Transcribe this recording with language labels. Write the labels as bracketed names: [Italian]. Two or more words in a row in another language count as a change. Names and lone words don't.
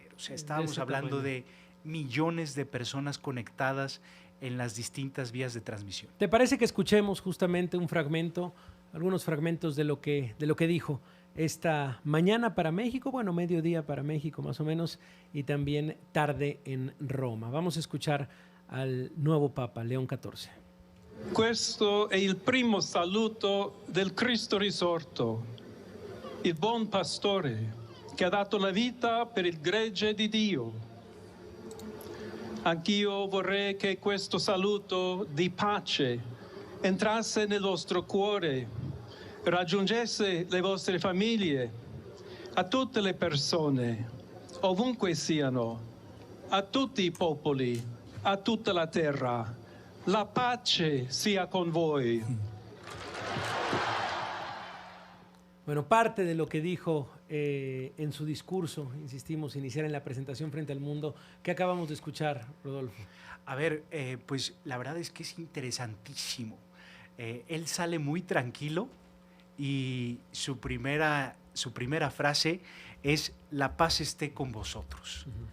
[Spanish] O sea, estábamos hablando de millones de personas conectadas en las distintas vías de transmisión. ¿Te parece que escuchemos justamente un fragmento, algunos fragmentos de lo que dijo esta mañana para México, bueno, mediodía para México más o menos, y también tarde en Roma? Vamos a escuchar al nuevo Papa, León XIV. [Italian] Questo è il primo saluto del Cristo risorto, il buon pastore che ha dato la vita per il gregge di Dio. Anch'io vorrei che questo saluto di pace entrasse nel vostro cuore, raggiungesse le vostre famiglie, a tutte le persone, ovunque siano, a tutti i popoli, a tutta la terra. La pace sia con voi. [Spanish] Bueno, parte de lo que dijo en su discurso, insistimos, iniciar en la presentación frente al mundo, ¿qué acabamos de escuchar, Rodolfo? A ver, pues la verdad es que es interesantísimo. Él sale muy tranquilo y su primera frase es la paz esté con vosotros.